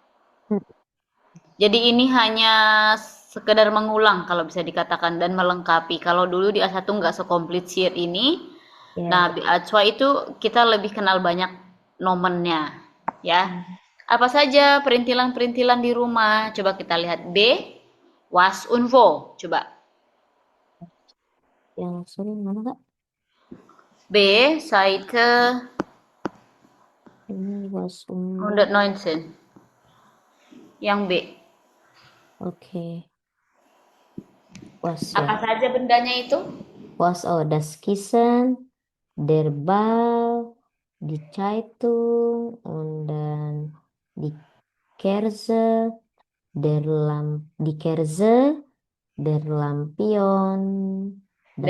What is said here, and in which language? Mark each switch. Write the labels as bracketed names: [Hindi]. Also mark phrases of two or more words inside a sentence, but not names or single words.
[Indonesian] Jadi ini hanya sekedar mengulang kalau bisa dikatakan dan melengkapi. Kalau dulu di A1 nggak sekomplit sheet ini. Nah, di A2 itu kita lebih kenal banyak nomennya. Ya. Apa saja perintilan-perintilan di rumah? Coba kita lihat B. [German] Was und wo. [Indonesian] Coba. Yang sorry mana Kak? [German] B, Seite [Indonesian] Ini was 119. Yang B. Oke. Was Apa ya. saja bendanya itu? [German] Was das Kissen, der Ball, die Zeitung und dann die Kerze, die Kerze, der Lampion, Der